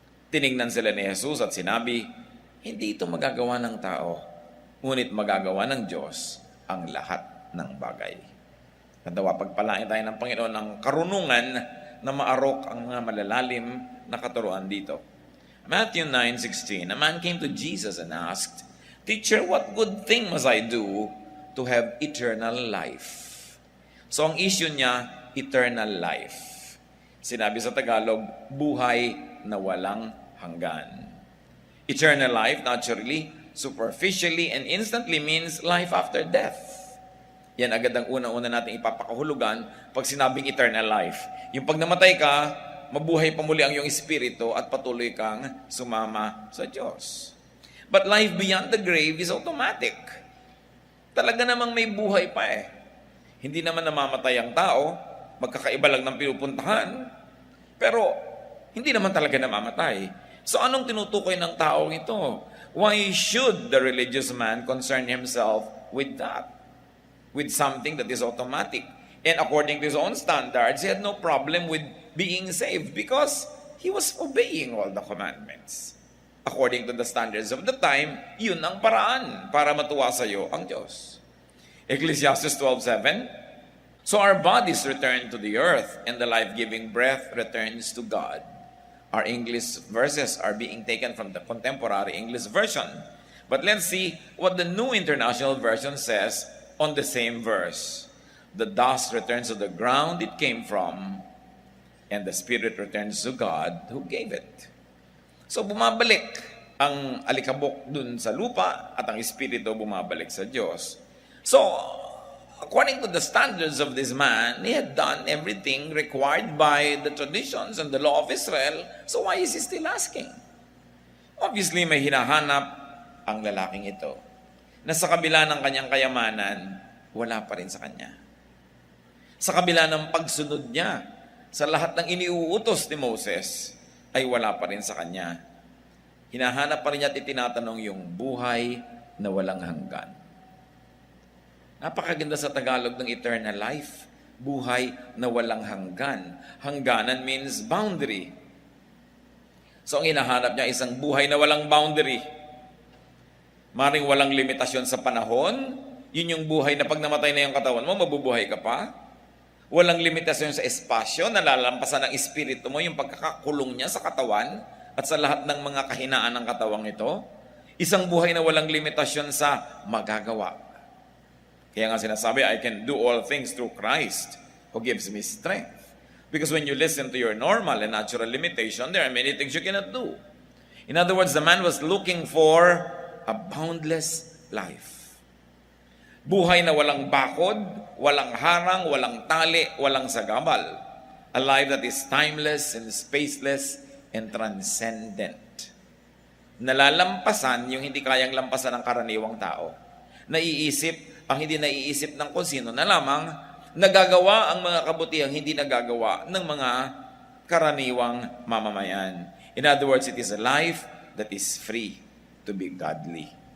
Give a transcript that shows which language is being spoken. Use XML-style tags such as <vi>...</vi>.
<tl>Tiningnan sila ni Jesus at sinabi, hindi ito magagawa ng tao, ngunit magagawa ng Diyos ang lahat ng bagay. Kadawa, pagpalain tayo ng Panginoon ng karunungan na maarok ang mga malalalim na katuruan dito.</tl> <en>Matthew 9:16, a man came to Jesus and asked, Teacher, what good thing must I do to have eternal life?</en> <tl>So ang issue niya, eternal life. Sinabi sa Tagalog, buhay na walang hanggan.</tl> <en>Eternal life, naturally, superficially and instantly means life after death.</en> <tl>Yan agad ang una-una natin ipapakahulugan pag sinabing eternal life. Yung pag namatay ka, mabuhay pa muli ang iyong espiritu at patuloy kang sumama sa Diyos.</tl> <en>But life beyond the grave is automatic.</en> <tl>Talaga namang may buhay pa eh. Hindi naman namamatay ang tao, magkakaiba lang ng pinupuntahan, pero hindi naman talaga namamatay. So anong tinutukoy ng taong ito?</tl> <en>Why should the religious man concern himself with that? With something that is automatic. And according to his own standards, he had no problem with being saved because he was obeying all the commandments. According to the standards of the time,</en> <tl>yun ang paraan para matuwa sa iyo ang Diyos.</tl> <en>Ecclesiastes 12:7, so our bodies return to the earth and the life-giving breath returns to God. Our English verses are being taken from the contemporary English version. But let's see what the New International Version says on the same verse. The dust returns to the ground it came from, and the spirit returns to God who gave it.</en> <tl>So bumabalik ang alikabok dun sa lupa at ang espiritu bumabalik sa Diyos.</tl> <en>So, according to the standards of this man, he had done everything required by the traditions and the law of Israel. So why is he still asking?</en> <tl>Obviously, may hinahanap ang lalaking ito na sa kabila ng kanyang kayamanan, wala pa rin sa kanya. Sa kabila ng pagsunod niya sa lahat ng iniuutos ni Moses, ay wala pa rin sa kanya. Hinahanap pa rin niya at itinatanong yung buhay na walang hanggan. Napakaganda sa Tagalog ng eternal life. Buhay na walang hanggan.</tl> <en>Hangganan means boundary.</en> <tl>So ang hinahanap niya isang buhay na walang boundary. Maring walang limitasyon sa panahon, yun yung buhay na pag namatay na yung katawan mo, mabubuhay ka pa. Walang limitasyon sa espasyo, nalalampasan ng espiritu mo, yung pagkakakulong niya sa katawan at sa lahat ng mga kahinaan ng katawang ito. Isang buhay na walang limitasyon sa magagawa. Kaya nga sinasabi,</tl> <en>I can do all things through Christ who gives me strength. Because when you listen to your normal and natural limitation, there are many things you cannot do. In other words, the man was looking for a boundless life.</en> <tl>Buhay na walang bakod, walang harang, walang tali, walang sagabal.</tl> <en>A life that is timeless and spaceless and transcendent.</en> <tl>Nalalampasan yung hindi kayang lampasan ng karaniwang tao. Naiisip ang hindi naiisip ng kung sino na lamang, nagagawa ang mga kabutihang hindi nagagawa ng mga karaniwang mamamayan.</tl> <en>In other words, it is a life that is free to be godly.</en>